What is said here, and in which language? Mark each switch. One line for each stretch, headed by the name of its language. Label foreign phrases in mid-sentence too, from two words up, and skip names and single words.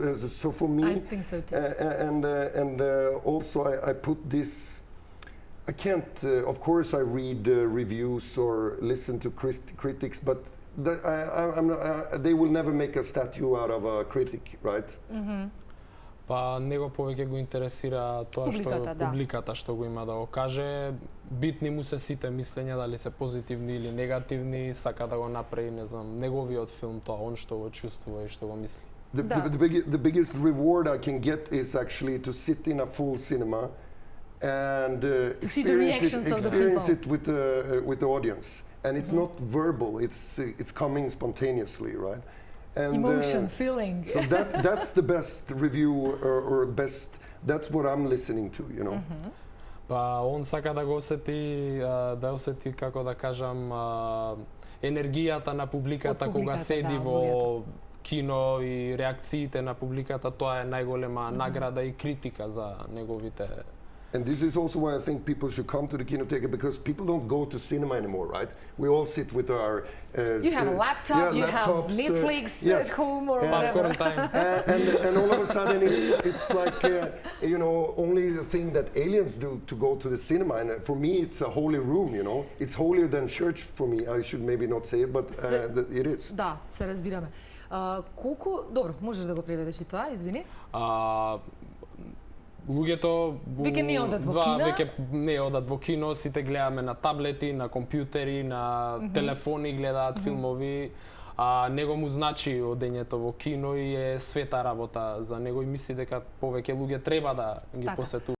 English: So for me, I think so too. And also I put this. I can't. Of course, I read reviews or listen to critics, but they will never make a statue out of a critic, right?
Macedonian: Па него повеќе го интересира тоа што публиката што го има да го каже. Битни му се сите мислења, дали се позитивни или негативни, сака да го направи, не знам, неговиот филм, тоа он што го чувствува и што го мисли.
English: The biggest reward I can get is actually to sit in a full cinema and to see the reactions of the people. With the audience, and it's not verbal; it's coming spontaneously, right? And, emotion, feeling. So that's the best review or best. That's what I'm listening to, you know.
Macedonian: Па он сака да го осети како да кажам енергијата на публиката кога седи во кино и реакциите на публиката, тоа е најголема награда и критика за неговите.
English: And this is also why I think people should come to the Kinoteca, because people don't go to cinema anymore, right? We all sit with our... you have a laptop, you laptops, have Netflix at home or whatever. And all of a sudden it's like, you know, only the thing that aliens do to go to the cinema. And for me, it's a holy room, you know? It's holier than church for me. I should maybe not say it, but it is.
Macedonian: Да, се разбираме. Колку... Добро, можеш да го преведеш и тоа, извини? Луѓето веќе не одат во кино. Веќе не одат во кино, сите гледаме на таблети, на компјутери, на телефони гледаат филмови. Него му значи одењето во кино и е света работа за него и мисли дека повеќе луѓе треба да ги посетуваат.